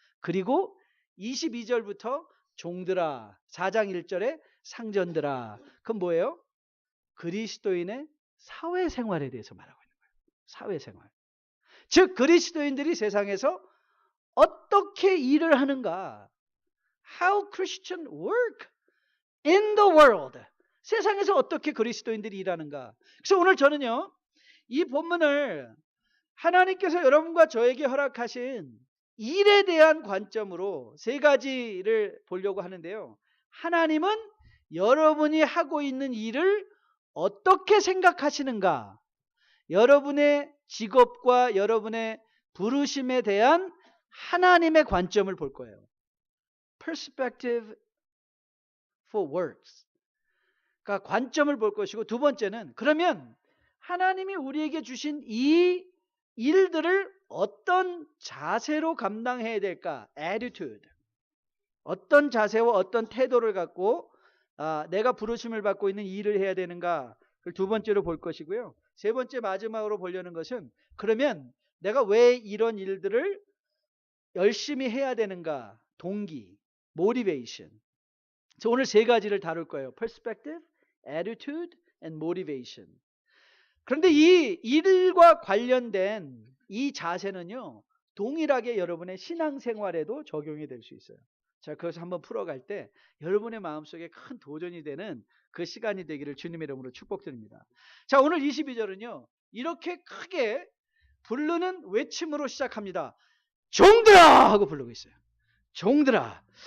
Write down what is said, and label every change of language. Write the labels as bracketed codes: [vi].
[ko] 그리고 22절부터 종들아, 4장 1절에 상전들아. 그건 뭐예요? 그리스도인의 사회생활에 대해서 말하고 있는 거예요. 사회생활. 즉 그리스도인들이 세상에서 어떻게 일을 하는가. [en] How Christians work in the world. [ko] 세상에서 어떻게 그리스도인들이 일하는가. 그래서 오늘 저는요, 이 본문을 하나님께서 여러분과 저에게 허락하신 일에 대한 관점으로 세 가지를 보려고 하는데요. 하나님은 여러분이 하고 있는 일을 어떻게 생각하시는가? 여러분의 직업과 여러분의 부르심에 대한 하나님의 관점을 볼 거예요. [en] Perspective for works. [ko] 그러니까 관점을 볼 것이고, 두 번째는 그러면 하나님이 우리에게 주신 이 일들을 어떤 자세로 감당해야 될까? [en] Attitude. [ko] 어떤 자세와 어떤 태도를 갖고 내가 부르심을 받고 있는 일을 해야 되는가? 그걸 두 번째로 볼 것이고요. 세 번째 마지막으로 보려는 것은 그러면 내가 왜 이런 일들을 열심히 해야 되는가? 동기, motivation. 그래서 오늘 세 가지를 다룰 거예요. [en] Perspective, attitude, and motivation. [ko] 그런데 이 일과 관련된 이 자세는요, 동일하게 여러분의 신앙생활에도 적용이 될 수 있어요. 자, 그것을 한번 풀어갈 때 여러분의 마음속에 큰 도전이 되는 그 시간이 되기를 주님의 이름으로 축복드립니다. 자, 오늘 22절은요, 이렇게 크게 부르는 외침으로 시작합니다. 종들아! 하고 부르고 있어요. 종들아.